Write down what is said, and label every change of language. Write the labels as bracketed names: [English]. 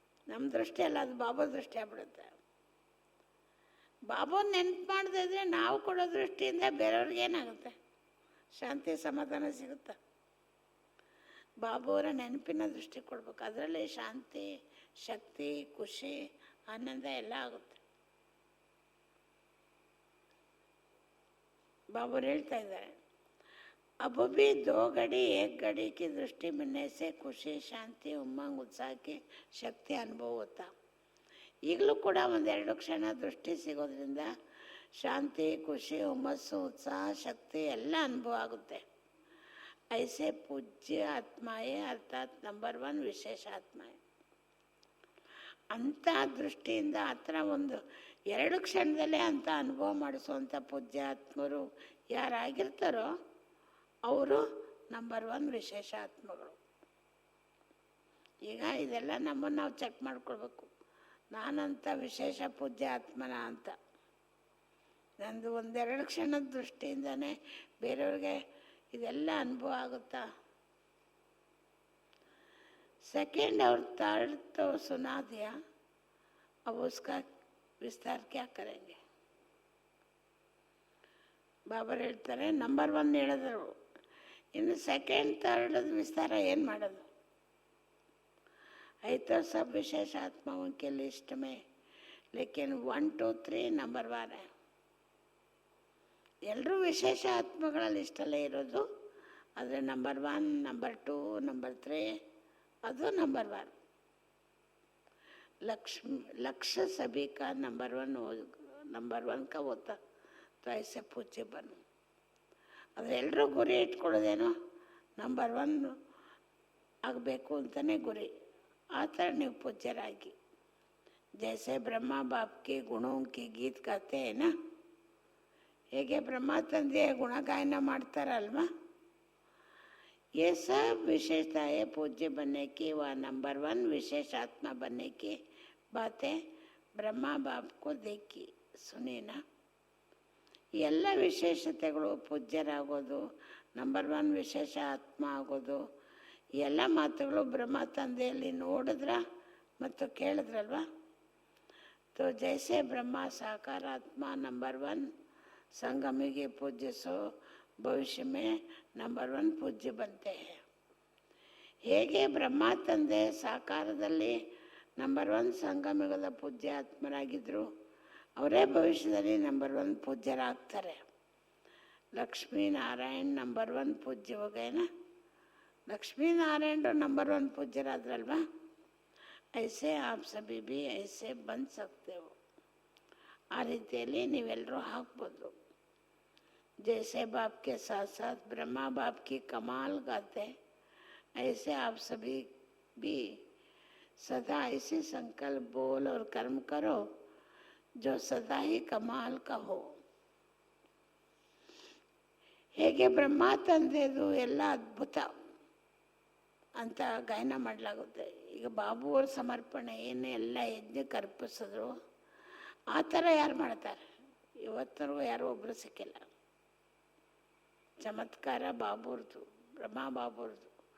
[Kannada] ನಮ್ಮ ದೃಷ್ಟಿ ಅಲ್ಲ, ಅದು ಬಾಬೋರ್ ದೃಷ್ಟಿ ಆಗ್ಬಿಡುತ್ತೆ. ಬಾಬೋರ್ ನೆನಪು ಮಾಡದೇ ಇದ್ರೆ ನಾವು ಕೊಡೋ ದೃಷ್ಟಿಯಿಂದ ಬೇರೆಯವ್ರಿಗೇನಾಗುತ್ತೆ? ಶಾಂತಿ ಸಮಾಧಾನ ಸಿಗುತ್ತಾ? ಬಾಬೋರ ನೆನಪಿನ ದೃಷ್ಟಿ ಕೊಡ್ಬೇಕು. ಅದರಲ್ಲಿ ಶಾಂತಿ, ಶಕ್ತಿ, ಖುಷಿ, ಆನಂದ ಎಲ್ಲ ಆಗುತ್ತೆ. ಬಾಬೋರು ಹೇಳ್ತಾ ಇದ್ದಾರೆ, [Hindi] अब भी 2 घड़ी 1 घड़ी की दृष्टि मिलने से खुशी, शांति, उमंग, उत्साह की शक्ति अनुभव होता. [Kannada] ಈಗಲೂ ಕೂಡ 1-2 ಕ್ಷಣ ದೃಷ್ಟಿ ಸಿಗೋದ್ರಿಂದ ಶಾಂತಿ, ಖುಷಿ, ಹುಮ್ಮಸ್ಸು, ಉತ್ಸಾಹ, ಶಕ್ತಿ ಎಲ್ಲ ಅನುಭವ ಆಗುತ್ತೆ. [Hindi] ಐಸೆ ಪೂಜ್ಯ ಆತ್ಮಾಯೇ ಅರ್ಥಾತ್ ನಂಬರ್ 1 ವಿಶೇಷ ಆತ್ಮಾಯೇ. [Kannada] ಅಂಥ ದೃಷ್ಟಿಯಿಂದ ಆ ಥರ 1-2 ಕ್ಷಣದಲ್ಲೇ ಅಂಥ ಅನುಭವ ಮಾಡಿಸುವಂಥ ಪೂಜ್ಯ ಆತ್ಮರು ಯಾರಾಗಿರ್ತಾರೋ ಅವರು ನಂಬರ್ 1 ವಿಶೇಷ ಆತ್ಮಗಳು. ಈಗ ಇದೆಲ್ಲ ನಮ್ಮನ್ನು ನಾವು ಚೆಕ್ ಮಾಡ್ಕೊಳ್ಬೇಕು. ನಾನಂತ ವಿಶೇಷ ಪೂಜ್ಯ ಆತ್ಮನ ಅಂತ. ನಂದು 1-2 ಕ್ಷಣದ ದೃಷ್ಟಿಯಿಂದನೇ ಬೇರೆಯವ್ರಿಗೆ ಇದೆಲ್ಲ ಅನುಭವ ಆಗುತ್ತಾ? [Hindi] सेकेंड और थर्ड तो सुना दिया, अब उसका विस्तार क्या करेंगे? [Kannada] ಬಾಬರ್ ಹೇಳ್ತಾರೆ, ನಂಬರ್ 1 ಹೇಳಿದರು, ಇನ್ನು ಸೆಕೆಂಡ್ ಥರ್ಡ್ ವಿಸ್ತಾರ ಏನು ಮಾಡೋದು? [Hindi] है तो सब विशेष आत्माओं के लिस्ट में, लेकिन 1 2 3 नंबर 1 है. [Kannada] ಎಲ್ಲರೂ ವಿಶೇಷ ಆತ್ಮಗಳ ಲಿಸ್ಟಲ್ಲೇ ಇರೋದು. ಆದರೆ ನಂಬರ್ 1, ನಂಬರ್ 2, ನಂಬರ್ 3 ಅದು ನಂಬರ್ 1. [Hindi] लक्ष्य सभी का नंबर 1 का होता तो ऐसे पूछे बनो. [Kannada] ಆದರೆ ಎಲ್ಲರೂ ಗುರಿ ಇಟ್ಕೊಳ್ಳೋದೇನೋ ನಂಬರ್ 1 ಆಗಬೇಕು ಅಂತಲೇ ಗುರಿ. ಆ ಥರ ನೀವು ಪೂಜ್ಯರಾಗಿ. [Hindi] जैसे ब्रह्मा बाप के गुणों की गीत गाते हैं ना, [Kannada] ಹೇಗೆ ಬ್ರಹ್ಮ ತಂದೆಯ ಗುಣಗಾಯನ ಮಾಡ್ತಾರಲ್ವಾ, [Hindi] ये सब विशेषताएं पूज्य बनने की व नंबर 1 विशेष आत्मा बनने की बातें ब्रह्मा बाप को देखी सुनी ना. [Kannada] ಎಲ್ಲ ವಿಶೇಷತೆಗಳು, ಪೂಜ್ಯರಾಗೋದು, ನಂಬರ್ 1 ವಿಶೇಷ ಆತ್ಮ ಆಗೋದು, ಎಲ್ಲ ಮಾತುಗಳು ಬ್ರಹ್ಮ ತಂದೆಯಲ್ಲಿ ನೋಡಿದ್ರ ಮತ್ತು ಕೇಳಿದ್ರಲ್ವ. [Hindi] तो जैसे ब्रह्मा साकार आत्मा नंबर 1 संगमी पूज्य सो भविष्य में नंबर 1 पूज्य बनते हैं. [Kannada] ಹೇಗೆ ಬ್ರಹ್ಮ ತಂದೆ ಸಾಕಾರದಲ್ಲಿ ನಂಬರ್ 1 ಸಂಗಮಿಗದ ಪೂಜ್ಯ ಆತ್ಮರಾಗಿದ್ದರು, ಅವರೇ ಭವಿಷ್ಯದಲ್ಲಿ ನಂಬರ್ 1 ಪೂಜ್ಯರಾಗ್ತಾರೆ. [Hindi] ಲಕ್ಷ್ಮೀನಾರಾಯಣ ನಂಬರ್ 1 ಪೂಜ್ಯ ಹೋಗೇನಾ, [Kannada] ಲಕ್ಷ್ಮೀನಾರಾಯಣರು ನಂಬರ್ 1 ಪೂಜ್ಯರಾದ್ರಲ್ವಾ. [Hindi] ऐसे आप सभी भी ऐसे बन सकते हो. [Kannada] ಆ ರೀತಿಯಲ್ಲಿ ನೀವೆಲ್ಲರೂ ಹಾಕ್ಬೋದು. [Hindi] जैसे बाप के साथ साथ ब्रह्मा बाप की कमाल गाते, ऐसे आप सभी भी सदा ऐसे संकल्प बोल और कर्म करो जो सदा ही कमाल का हो. [Kannada] ಹೇಗೆ ಬ್ರಹ್ಮ ತಂದೆದು ಎಲ್ಲ ಅದ್ಭುತ ಅಂತ ಗಾಯನ ಮಾಡಲಾಗುತ್ತೆ. ಈಗ ಬಾಬು ಅವ್ರ ಸಮರ್ಪಣೆ ಏನು ಎಲ್ಲ ಯಜ್ಞಕ್ಕೆ ಅರ್ಪಿಸಿದ್ರು, ಆ ಥರ ಯಾರು ಮಾಡ್ತಾರೆ? ಇವತ್ತರೆಗೂ ಯಾರೋ ಒಬ್ಬರು ಸಿಕ್ಕಿಲ್ಲ. ಚಮತ್ಕಾರ ಬಾಬುರ್ದು, ಬ್ರಹ್ಮ ಬಾಬುರ್ದು.